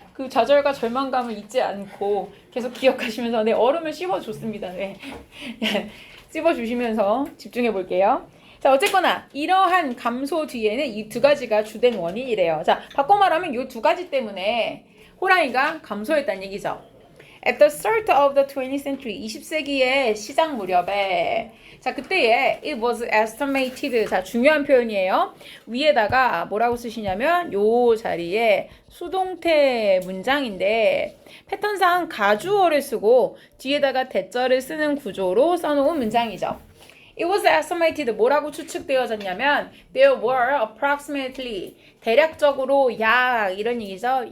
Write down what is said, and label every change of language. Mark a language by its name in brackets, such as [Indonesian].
[Korean] 그 좌절과 절망감을 잊지 않고 계속 기억하시면서 네, 얼음을 씹어줬습니다. 네. 씹어주시면서 집중해 볼게요. 자, 어쨌거나 이러한 감소 뒤에는 이 두 가지가 주된 원인이래요. 자, 바꿔 말하면 이 두 가지 때문에 호랑이가 감소했다는 얘기죠. [English] At the start of the 20th century, [Korean] 20세기의 시작 무렵에 자, 그때에 [English] it was estimated. [Korean] 자, 중요한 표현이에요. 위에다가 뭐라고 쓰시냐면 요 자리에 수동태 문장인데 패턴상 가주어를 쓰고 뒤에다가 대절을 쓰는 구조로 써놓은 문장이죠. [English] It was estimated. [Korean] 뭐라고 추측되어졌냐면 there were approximately 대략적으로 약 이런 얘기죠.